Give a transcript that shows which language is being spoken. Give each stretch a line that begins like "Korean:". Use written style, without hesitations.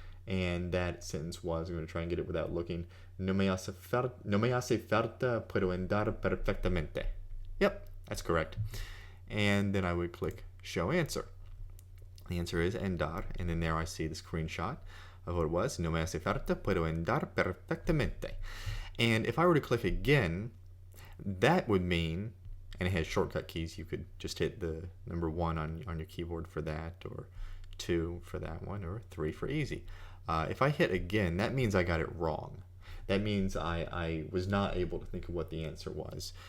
English: And that sentence was, I'm going to try and get it without looking,
Spanish: no me hace falta, puedo andar perfectamente.
English: Yep, that's correct. And then I would click show answer. The answer is andar, and then there I see the screenshot of what it was.
Spanish: No me hace falta, puedo andar perfectamente.
English: And if I were to click again, that would mean, and it has shortcut keys, you could just hit the number 1 on your keyboard for that, or 2 for that one, or 3 for easy. If I hit again, that means I got it wrong. That means I was not able to think of what the answer was.